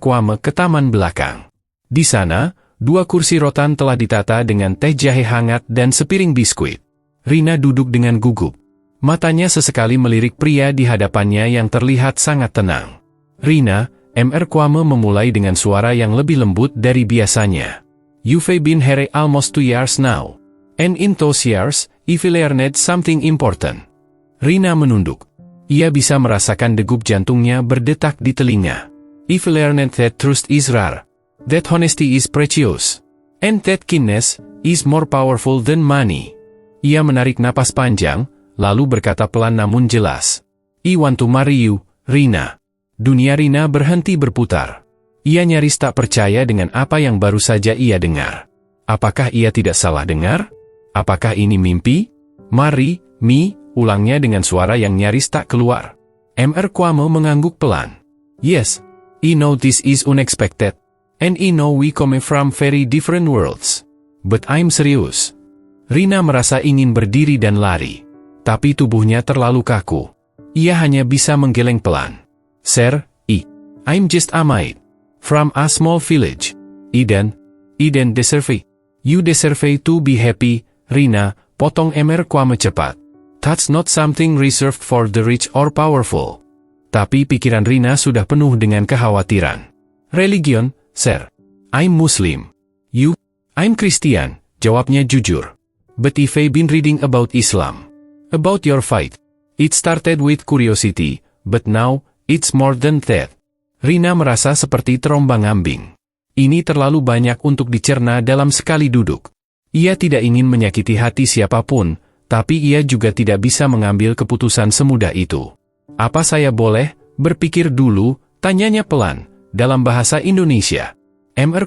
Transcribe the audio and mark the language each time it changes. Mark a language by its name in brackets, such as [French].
[Indonesian] Kwame ke taman belakang. Di sana, 2 kursi rotan telah ditata dengan teh jahe hangat dan sepiring biskuit. Rina duduk dengan gugup. Matanya sesekali melirik pria di hadapannya yang terlihat sangat tenang. Rina, Mr. Kwame memulai dengan suara yang lebih lembut dari biasanya. [English] You've been here almost 2 years now. And in those years, you've learned something important. [Indonesian] Rina menunduk. Ia bisa merasakan degup jantungnya berdetak di telinga. [English] You've learned that truth is rare. That honesty is precious. And that kindness is more powerful than money. [Indonesian] Ia menarik napas panjang, lalu berkata pelan namun jelas. [English] I want to marry you, Rina. [Indonesian] Dunia Rina berhenti berputar. Ia nyaris tak percaya dengan apa yang baru saja ia dengar. Apakah ia tidak salah dengar? Apakah ini mimpi? Mari, Mi, ulangnya dengan suara yang nyaris tak keluar. Mr. Kwame mengangguk pelan. [English] Yes, I know this is unexpected. And I know we come from very different worlds. But I'm serious. [Indonesian] Rina merasa ingin berdiri dan lari. Tapi tubuhnya terlalu kaku. Ia hanya bisa menggeleng pelan. [English] Sir, I'm just a maid. From a small village. I don't deserve it. You deserve to be happy, Rina, [Indonesian] potong Mr. Kwame cepat. [English] That's not something reserved for the rich or powerful. [Indonesian] Tapi pikiran Rina sudah penuh dengan kekhawatiran. [English] Religion, sir. I'm Muslim. You? I'm Christian, [Indonesian] jawabnya jujur. [English] But I've been reading about Islam. About your faith. It started with curiosity, but now, it's more than that. [Indonesian] Rina merasa seperti terombang-ambing. Ini terlalu banyak untuk dicerna dalam sekali duduk. Ia tidak ingin menyakiti hati siapapun, tapi ia juga tidak bisa mengambil keputusan semudah itu. Apa saya boleh berpikir dulu? Tanyanya pelan, dalam bahasa Indonesia. Mr.